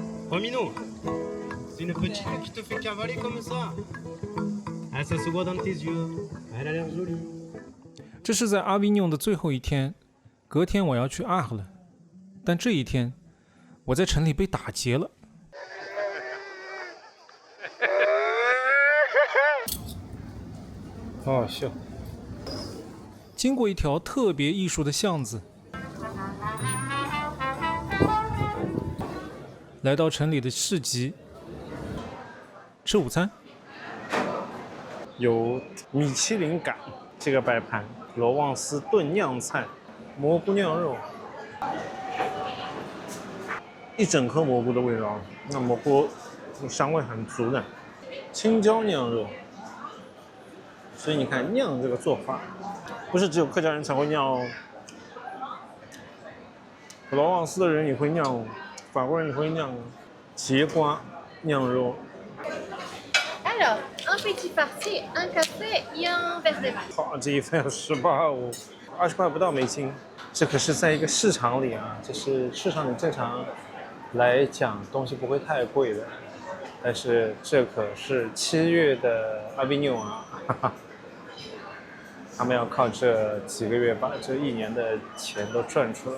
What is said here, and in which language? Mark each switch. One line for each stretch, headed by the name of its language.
French: Romino, c'est une petite qui te fait cavaler comme ça. Ah, ça se voit dans tes yeux. Elle a l'air jolie.
Chinese: 這是在阿維紐的最後一天。隔天我要去阿赫了，但這一天我在城裡被打劫了。好好笑。經過一條特別藝術的巷子，來到城裡的市集，吃午餐。有米其林感，這個擺盤，羅旺斯燉釀菜。蘑菇釀肉，一整顆蘑菇的味道，那蘑菇香味很足的。青椒釀肉，所以你看釀這個做法，不是只有客家人才會釀哦。羅旺斯的人也會釀哦，法國人也會釀哦。節瓜釀肉。
French: Alors, un petit farci, un café et un verre de vin.
Chinese: 好，這一份18歐。 20塊不到美金，這可是在一個市場裡啊，就是市場裡正常來講東西不會太貴的，但是這可是7月的阿維紐啊，哈哈，他們要靠這幾個月把這1年的錢都賺出來。